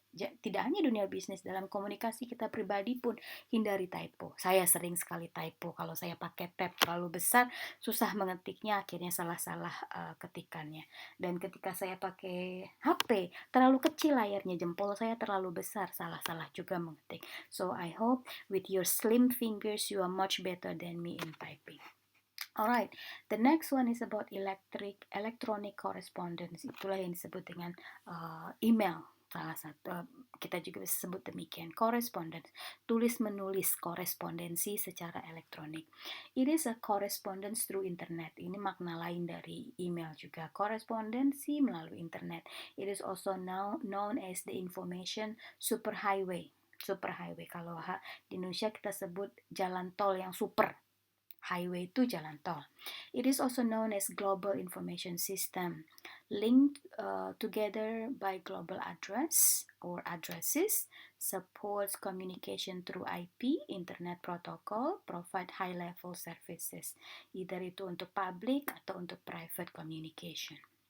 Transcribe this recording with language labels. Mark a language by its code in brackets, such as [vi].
[id] Tidak hanya dunia bisnis, dalam komunikasi kita pribadi pun hindari typo. Saya sering sekali typo. Kalau saya pakai tab terlalu besar, susah mengetiknya, akhirnya salah-salah ketikannya. Dan ketika saya pakai HP, terlalu kecil layarnya, jempol saya terlalu besar, salah-salah juga mengetik. [en] So I hope with your slim fingers you are much better than me in typing. Alright, the next one is about electronic correspondence. [id] Itulah yang disebut dengan email. Salah satu kita juga bisa sebut demikian, correspondence, tulis menulis korespondensi secara elektronik. [en] It is a correspondence through internet. [id] Ini makna lain dari email juga, korespondensi melalui internet. [en] It is also now known as the information superhighway. [id] Superhighway, kalau di Indonesia kita sebut jalan tol yang super. Highway itu jalan tol. [en] It is also known as Global Information System, linked together by global address or addresses, supports communication through IP, Internet Protocol, provide high-level services, either itu untuk public [id] atau untuk [en] private communication.